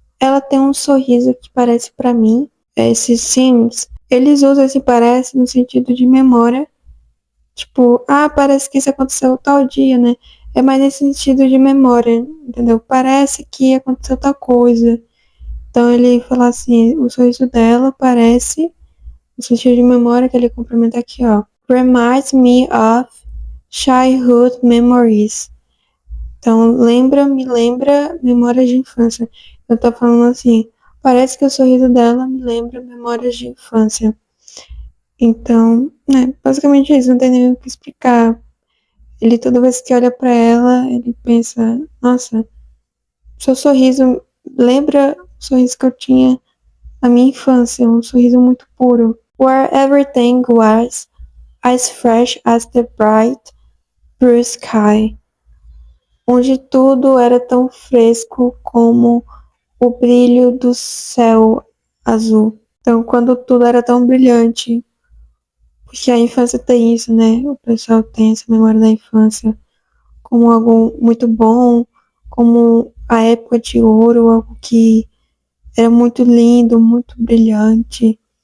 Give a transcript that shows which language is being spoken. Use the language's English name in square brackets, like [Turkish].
[Portuguese] Ela tem um sorriso que parece pra mim. Esse seems, eles usam esse parece no sentido de memória. Tipo, parece que isso aconteceu tal dia, né? É mais nesse sentido de memória, entendeu? Parece que aconteceu tal coisa. Então ele fala assim, o sorriso dela parece, no sentido de memória que ele complementa aqui, ó. [English] Reminds me of childhood memories. [Portuguese] Então, me lembra memórias de infância. Eu tô falando assim, parece que o sorriso dela me lembra memórias de infância. Então, né, basicamente é isso, não tem nem o que explicar. Ele, toda vez que olha pra ela, ele pensa, nossa, seu sorriso lembra o sorriso que eu tinha na minha infância, um sorriso muito puro. [English] Where everything was as fresh as the bright blue sky. [Portuguese] Onde tudo era tão fresco como o brilho do céu azul. Então, quando tudo era tão brilhante, porque a infância tem isso, né? O pessoal tem essa memória da infância como algo muito bom, como a época de ouro, algo que era muito lindo, muito brilhante.